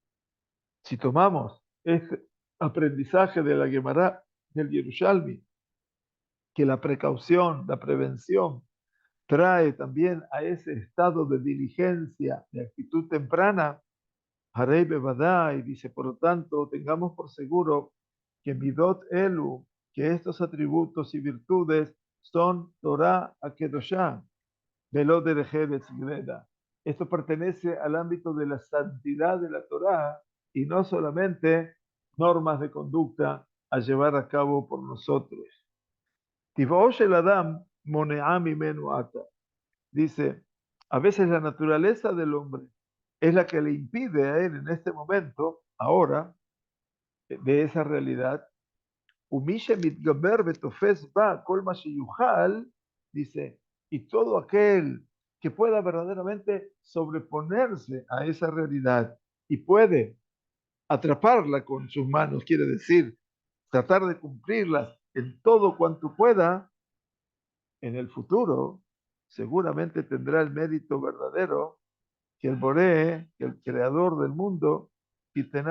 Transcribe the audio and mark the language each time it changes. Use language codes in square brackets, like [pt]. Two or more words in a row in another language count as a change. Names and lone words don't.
[es] si tomamos este aprendizaje de la Gemara del Yerushalmi, que la precaución, la prevención, trae también a ese estado de diligencia, de actitud temprana, [he] הרי בוודאי, [es] dice, por lo tanto, tengamos por seguro que [he] מידות אלו, [es] que estos atributos y virtudes son [he] תורה הקדושה ולא דרך ארץ גרידא. [es] Esto pertenece al ámbito de la santidad de la Torá y no solamente normas de conducta a llevar a cabo por nosotros. [he] טבעו של אדם מונע ממנו עתה. [es] Dice, a veces la naturaleza del hombre es la que le impide a él en este momento, ahora, de esa realidad. [he] ומי שמתגבר ותופס בה כל מה שיוכל, [es] dice, y todo aquel que pueda verdaderamente sobreponerse a esa realidad y puede atraparla con sus manos, quiere decir, tratar de cumplirla en todo cuanto pueda, en el futuro seguramente tendrá el mérito verdadero que el Boré, que el creador del mundo, y